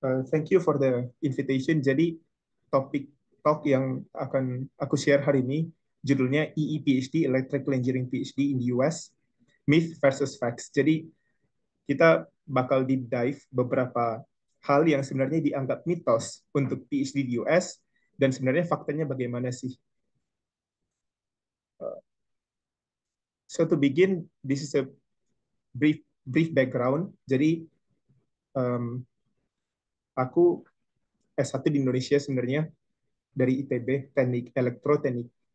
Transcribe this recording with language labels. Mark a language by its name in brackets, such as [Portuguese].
[English] Thank you for the invitation. [Indonesian] Jadi topik talk yang akan aku share hari ini judulnya [English] EE PhD, Electrical Engineering PhD in the US, Myth versus Facts. [Indonesian] Jadi kita bakal deep dive beberapa hal yang sebenarnya dianggap mitos untuk PhD di US dan sebenarnya faktanya bagaimana sih. [English] So to begin, this is a brief background. [Indonesian] Jadi aku S1 di Indonesia sebenarnya dari ITB, teknik elektroteknik.